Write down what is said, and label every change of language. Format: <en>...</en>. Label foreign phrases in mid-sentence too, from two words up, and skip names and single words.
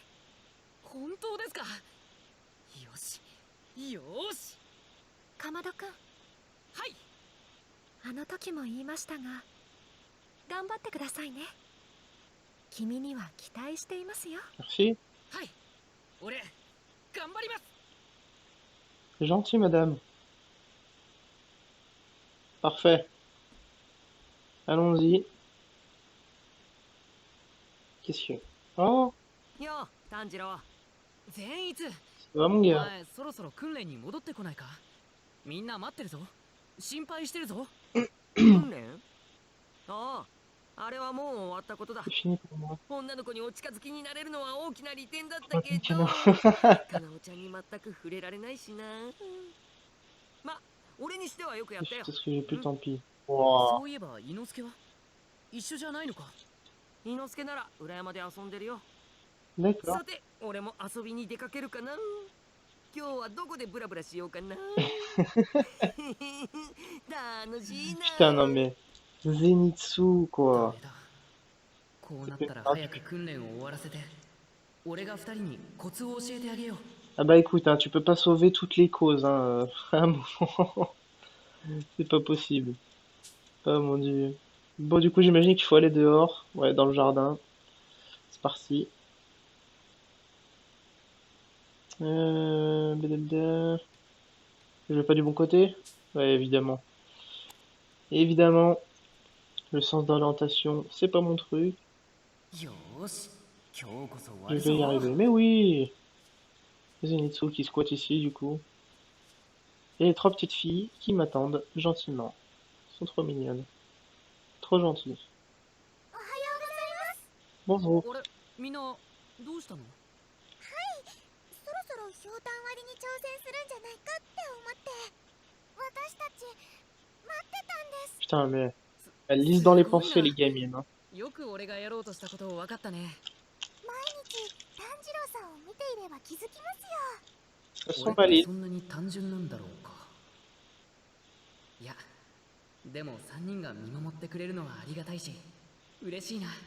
<ja>本当ですか？よし、よし。かまどくん。はい。あの時も言いましたが、頑張ってくださいね。君には期待していますよ。</ja> <fr>Merci.</fr> <ja>はい。俺、頑張ります。</ja> <fr>C'est gentil, madame. Parfait. Allons-y. Qu'est-ce que... Oh,</fr> <ja>よう、炭治郎。善逸。</ja> <fr>ça va, mon</fr> <ja>お</ja> <fr>gars.</fr> <ja>前、そろそろ訓練に戻ってこないか？みんな待ってるぞ。心配してるぞ。訓練？ああ、あれはもう終わったことだ。</ja> <fr>C'est fini pour moi.</fr> <ja>女の子にお近づきになれるのは大きな利点だったけ</ja> <fr>Tiens,</fr> <ja>ど、</ja> <fr>non.</fr> <ja>かなおちゃんに全く触れられないしな。ま、俺にしてはよくやったよ。</ja> <fr>C'est ce que j'ai pu, tant pis. Wow.</fr> <ja>そういえば、伊之助は一緒じゃないのか？伊之助なら裏山で遊んでるよ。</ja> <fr>D'accord.</fr> <ja>さて、俺も遊びに出かけるかな。今日はどこでブラブラしようかな。楽しいな。</ja> <fr>Putain, non mais... Zenitsu, quoi.</fr> <ja>こうなったら早く訓練を終わらせて、俺が二人にコツを教えてあげよう。</ja> <fr>Ah bah écoute, hein, tu peux pas sauver toutes les causes, hein. À un moment. C'est pas possible. Oh mon dieu. Bon, du coup, j'imagine qu'il faut aller dehors. Ouais, dans le jardin. C'est parti. Blablabla. Je vais pas du bon côté? Ouais, évidemment. Évidemment. Le sens d'orientation, c'est pas mon truc.</fr> <ja>よーし、今日こそ終わ</ja> <fr>Je</fr> <ja>る</ja> <fr>vais y</fr> <ja>ぞ。</ja> <fr>arriver. Mais oui! Zenitsu qui squatte ici, du coup. Et les trois petites filles qui m'attendent gentiment. Elles sont trop mignonnes. Trop gentilles.</fr> <ja>おはようございます。</ja> <fr>Bonjour.</fr> <ja>あれ、みんなどうしたの？そろそろひょうたん割りに挑戦するんじゃないかって思って、私たち待ってたんです。</ja> <fr>Putain, mais elles lisent dans les pensées, les gamines. Hein.</fr> <ja>よく俺がやろうとしたことを分かったね。毎日炭治郎さんを見ていれば気づきますよ。</ja> <fr>Elles sont</fr> <ja>俺って</ja> <fr>valides.</fr> <ja>そんなに単純なんだろうか。いや、でも3人が見守ってくれるのはありがたいし、嬉しいな。</ja>